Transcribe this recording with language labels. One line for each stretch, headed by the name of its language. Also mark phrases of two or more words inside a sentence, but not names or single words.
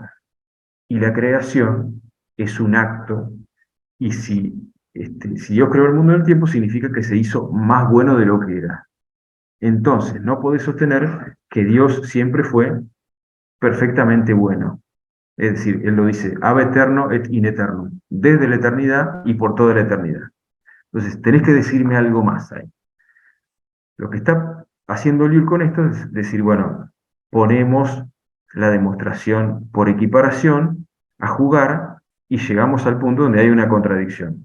Spanish: Y la creación es un acto, y si Dios creó el mundo en el tiempo, significa que se hizo más bueno de lo que era. Entonces, no podés sostener que Dios siempre fue perfectamente bueno. Es decir, Él lo dice,
Latin: ab eterno et in eternum,
Spanish: desde la eternidad y por toda la eternidad. Entonces, tenés que decirme algo más ahí. Lo que está haciendo Llull con esto es decir, bueno, ponemos la demostración por equiparación a jugar y llegamos al punto donde hay una contradicción.